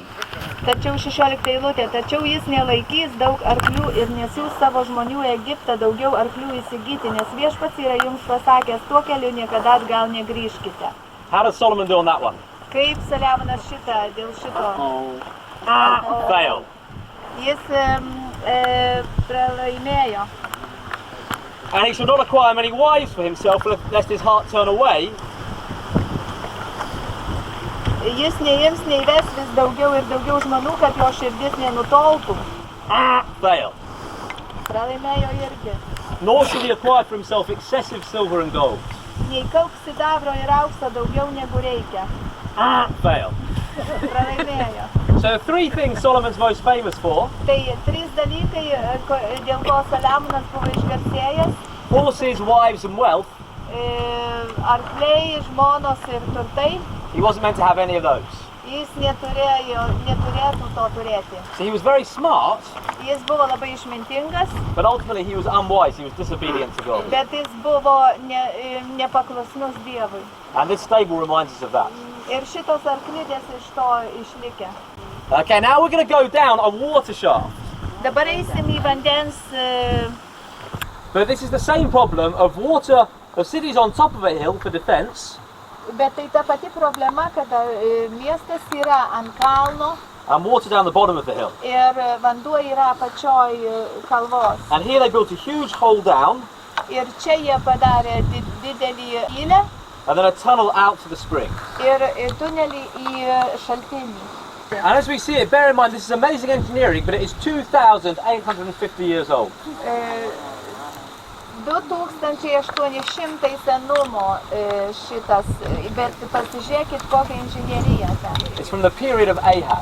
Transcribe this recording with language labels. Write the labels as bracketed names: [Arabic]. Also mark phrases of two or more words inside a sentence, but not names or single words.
[Lithuanian] Tačiau 16 eilutė, tačiau jis nelaikys daug arklių ir nesiųs savo žmonių į Egiptą daugiau arklių įsigyti, nes Viešpats yra jums pasakęs, tuo keliu niekada atgal negrįžkite. [English] How does Solomon do on that one? [Lithuanian] Kaip Saliamonas dėl šito? [English] Fail. [Lithuanian] Jis pralaimėjo. [English] And he shall not acquire many wives for himself, lest his heart turn away. [Lithuanian] Jis neims neįves vis daugiau ir daugiau žmonių, kad jo širdis nenutoltų. [English] Fail. [Lithuanian] Pralaimėjo irgi. [English] nor shall he acquire for himself excessive silver and gold. [Lithuanian] Nei kaups sidabro ir aukso daugiau negu reikia. [English] Fail. [Lithuanian] Pralaimėjo. [English] So 3 things Solomon's most famous for: [Lithuanian] Tai 3 dalykai, dėl ko Saliamonas buvo išgarsėjęs. [English] horses, wives and wealth. [Lithuanian] Arkliai, žmonos ir turtai. [English] He wasn't meant to have any of those. [Lithuanian] Jis neturėtų to turėti. [English] So he was very smart, [Lithuanian] Jis buvo labai išmintingas, [English] but ultimately he was unwise, he was disobedient to God. [Lithuanian] bet jis buvo nepaklusnus Dievui. [English] And this stable reminds us of that. [Lithuanian] Ir šitos arklidės iš to išlikę. [English] Okay, now we're going to go down a water shaft. [Lithuanian] Dabar eisim į vandens. [English] But this is the same problem of water, of cities on top of a hill for defense, [Lithuanian] Bet tai ta pati problema, kad miestas yra ant kalno [English] and water down the bottom of the hill. [Lithuanian] ir vanduo yra apačioj kalvos. [English] And here they built a huge hole down, [Lithuanian] Ir čia jie padarė didelį gylę [English] and then a tunnel out to the spring. [Lithuanian] ir tunelį į šaltinį. [English] And as we see it, bear in mind this is amazing engineering, but it is 2,850 years old. [Lithuanian] 2800 senumo šitas, bet pasižiūrėkit kokią inžineriją ten. [English] It's from the period of Ahab.